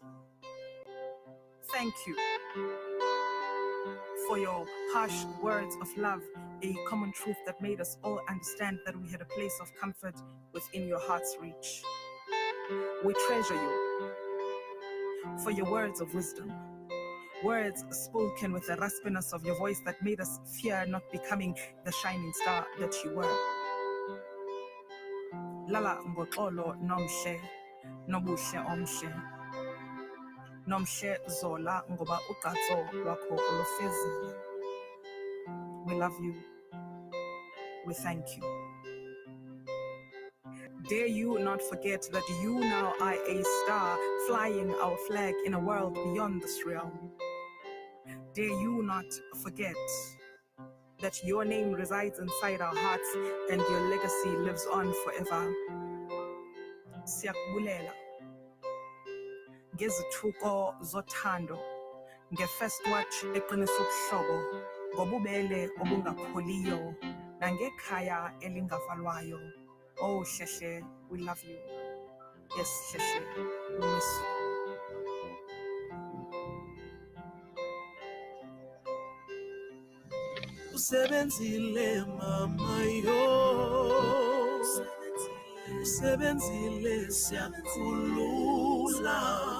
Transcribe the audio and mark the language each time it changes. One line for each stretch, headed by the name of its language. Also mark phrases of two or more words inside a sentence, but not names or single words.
English: Thank you for your harsh words of love, a common truth that made us all understand that we had a place of comfort within your heart's reach. We treasure you for your words of wisdom, words spoken with the raspiness of your voice that made us fear not becoming the shining star that you were.
Xhosa: Lala ngoxolo nomhle, nobuhle omhle. Nomhle zola ngoba ugqatso lwakho ulufezile.
English: We love you. We thank you. Dare you not forget that you now are a star flying our flag in a world beyond this realm. Dare you not forget that your name resides inside our hearts and your legacy lives on forever.
Xhosa: Siyakubulela ngezithuko zothando, nge-first watch eqinisa ubuhlobo, ngobubele obungapholiyo, nangekhaya elingavalwayo.
English: Oh, Sheshe, we love you. Yes, Sheshe, we miss you.
Xhosa: Usebenzile mama yo, usebenzile siyakhulula,